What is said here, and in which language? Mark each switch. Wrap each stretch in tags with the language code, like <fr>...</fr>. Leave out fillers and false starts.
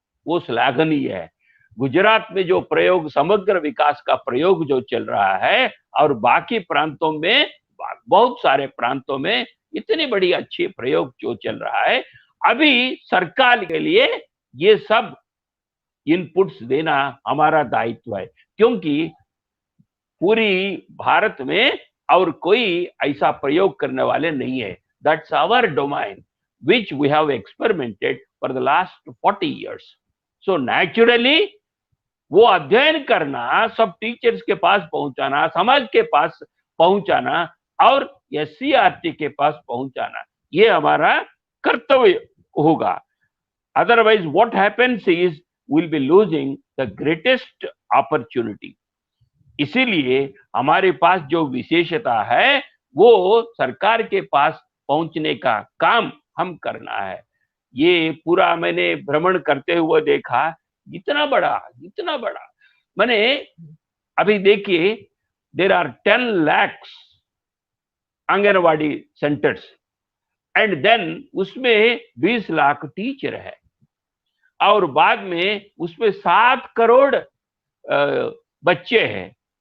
<hi>वो श्लाघनीय है। गुजरात में जो प्रयोग, समग्र विकास का प्रयोग जो चल रहा है, और बाकी प्रांतों में, बहुत सारे प्रांतों में इतनी बड़ी अच्छी प्रयोग जो चल रहा है, अभी सरकार के लिए ये सब इनपुट्स देना हमारा दायित्व है, क्योंकि पूरी भारत में और कोई ऐसा प्रयोग करने वाले नहीं है।</hi> <en>That's our domain which we have experimented for the last 40 years. So naturally</en> <hi>वो अध्ययन करना, सब टीचर्स के पास पहुंचाना, समाज के पास पहुंचाना और SCERT के पास पहुंचाना, ये हमारा कर्तव्य होगा।</hi> <en>Otherwise what happens is we'll be losing the greatest opportunity.</en> <hi>इसीलिए हमारे पास जो विशेषता है वो सरकार के पास पहुंचने का काम हम करना है। ये पूरा मैंने भ्रमण करते हुए देखा, इतना बड़ा मैंने अभी देखिए,</hi> <en>there are 10 lakhs</en> <hi>anganwadi centres</hi> <en>and then</en> <hi>उसमें 20 लाख टीचर है, और बाद में उसमें 7 करोड़ बच्चे हैं।</hi>